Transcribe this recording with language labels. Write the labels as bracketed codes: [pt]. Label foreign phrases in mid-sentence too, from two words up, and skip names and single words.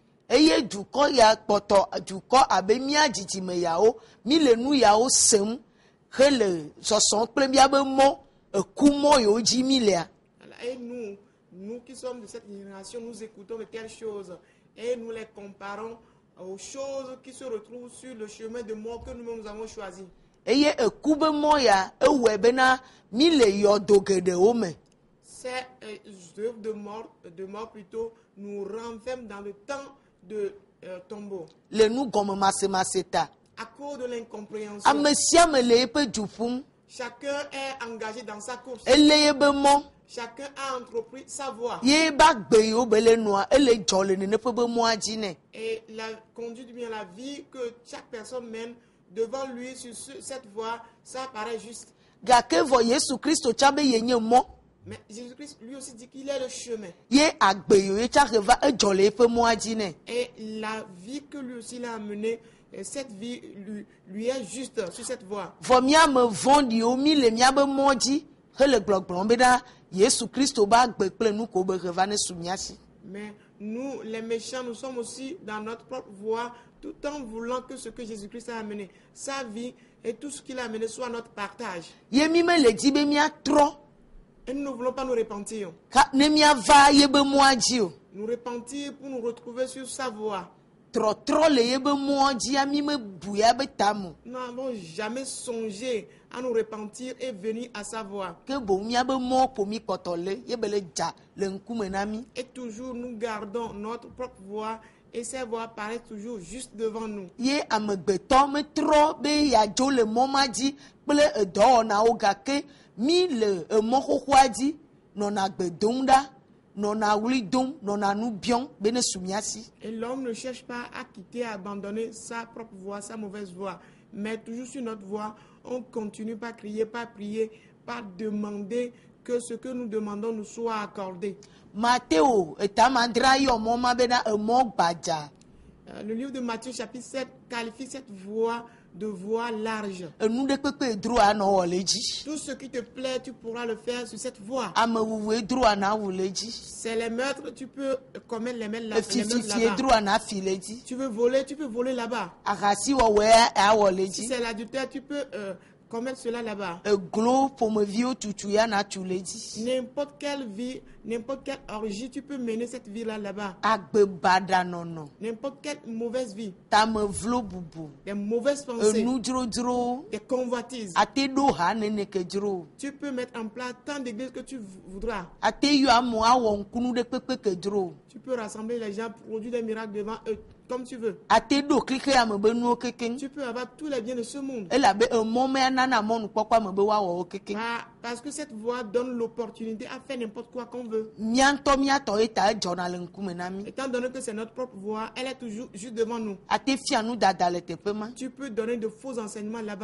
[fr] Et nous qui sommes de cette génération, nous écoutons de telles choses et nous les comparons aux choses qui se retrouvent sur le chemin de mort que nous avons choisi. Ces œuvres de mort plutôt nous renferment dans le temps de tombeau. [ee] Le nu gɔme masemase. [fr] À cause de l'incompréhension, [ee] Ame sia ame le eƒe du ƒum. [fr] chacun est engagé dans sa course. [ee] Ele yebe mɔ. [fr] Chacun a entrepris sa voie. [ee] Ye ba gbe yiwo be le nua ele dzɔ le nene ƒe be mɔa dzi nɛ. [fr] Et la conduite, bien la vie que chaque personne mène devant lui sur cette voie, ça paraît juste. [ee] Gake vɔ Yesu Kristo tsa be ye nye mɔ. [fr] Mais Jésus-Christ lui aussi dit qu'il est le chemin. [ee] Ye agbe yiwo ye tsa va edzɔ le eƒe mɔa dzi nɛ. [fr] Et la vie que lui aussi a menée, cette vie lui est juste sur cette voie. [ee] Vɔ miame vɔ̃ɖiwo mi le miabe mɔ dzi hele gblɔgblɔm be ɖa Yesu Kristo ba gbe kple nu ko be he va ne su mia si. [fr] Mais nous, les méchants, nous sommes aussi dans notre propre voie, tout en voulant que ce que Jésus-Christ a amené, sa vie et tout ce qu'il a amené soit notre partage. [ee] Ye mi me le dzi be miatrɔ [fr] Et nous ne voulons pas nous repentir. [ee] ne miava yebe mɔa dzi o. [fr] Nous repentir pour nous retrouver sur sa voie. [ee] Trɔtrɔ le yebe mɔa dzia mi me buya be tamo. [fr] Nous n'avons jamais songé à nous repentir et venir à sa voie. [ee] Ke boŋ miabe mɔ ko mi kpɔtɔ le yebe le dza le ŋkume na mi. [fr] Et toujours nous gardons notre propre voie et ces voies paraissent toujours juste devant nous. [ee] Ye amegbetɔ metrɔ be yadzo le mɔ ma dzi kple edɔwɔnawo gake mi le emɔ xoxoa dzi nɔna gbe dom ɖa nɔna wli dom nɔna nu biɔm be ne su mia si. [fr] Et l'homme ne cherche pas à quitter, à abandonner sa propre voie, sa mauvaise voie. Mais toujours sur notre voie, on continue pas crier, pas prier, pas demander que ce que nous demandons nous soit accordé. [ee] Mateo etamandra yɔ mɔ ma be na emɔ gbadza. [fr] Le livre de Matthieu chapitre 7 qualifie cette voie de voie large. [ee] Enu ɖe kpekpe dro anɔ wɔ le dzi. [fr] Tout ce qui te plaît, tu pourras le faire sur cette voie. [ee] Amewuwu dro ana wu le dzi. [fr] C'est les meurtres, tu peux commettre les meurtres [ee] Efififie dro [fr] là-bas. [ee] ana fi le dzi. [fr] Tu veux voler, tu peux voler là-bas. [ee] Ahasiwɔwɔe awɔ le [fr] Si [ee] dzi. [fr] c'est l'adultère, tu peux commettre cela là-bas. [ee] Eglo ƒomeviwo tutu ya na tu le dzi. [fr] N'importe quelle vie, n'importe quelle orgie, tu peux mener cette vie-là là-bas. [ee] Agbebaɖanɔnɔ, [fr] N'importe quelle mauvaise vie, [ee] tamevlo bubu, [fr] des mauvaises pensées, [ee] enudrodro, [fr] des convoitises. [ee] ate ɖo ha neneke dzro. [fr] Tu peux mettre en place tant d'églises que tu voudras. [ee] Ate yɔ amewo awɔ ŋkunu ɖe kpekpe ke dzro. [fr] Tu peux rassembler les gens, produire des miracles devant eux, comme tu veux. [ee] Ate ɖo klike ame be nuwo keke. [fr] Tu peux avoir tous les biens de ce monde. [ee] Elabe emɔ me anana mɔnukpɔkpɔ ame be woawɔ wo keke. [fr] Parce que cette voie donne l'opportunité à faire n'importe quoi qu'on veut. [ee] Mía ŋutɔ míatɔ ye ta edzɔna le ŋkume na mi. [fr] Étant donné que c'est notre propre voie, elle est toujours juste devant nous. [ee] Ate fia nudada le teƒe ma. [fr] Tu peux donner de faux enseignements là-bas.